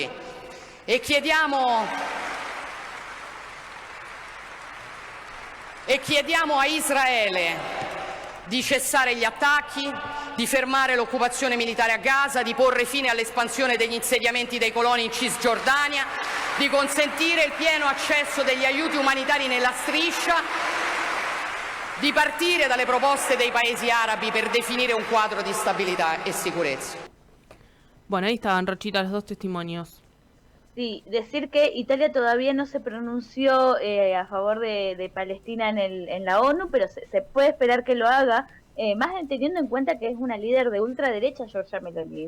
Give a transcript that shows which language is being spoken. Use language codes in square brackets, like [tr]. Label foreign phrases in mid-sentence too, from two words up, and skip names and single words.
[it] E chiediamo a Israele di cessare gli attacchi, di fermare l'occupazione militare a Gaza, di porre fine all'espansione degli insediamenti dei coloni in Cisgiordania, di consentire il pieno accesso degli aiuti umanitari nella striscia, di partire dalle proposte dei paesi arabi per definire un quadro di stabilità e sicurezza. [es] Bueno, ahí estaban, Rochita, los 2 testimonios. Sí, decir que Italia todavía no se pronunció a favor de Palestina en la ONU, pero se puede esperar que lo haga, más teniendo en cuenta que es una líder de ultraderecha, Giorgia Meloni.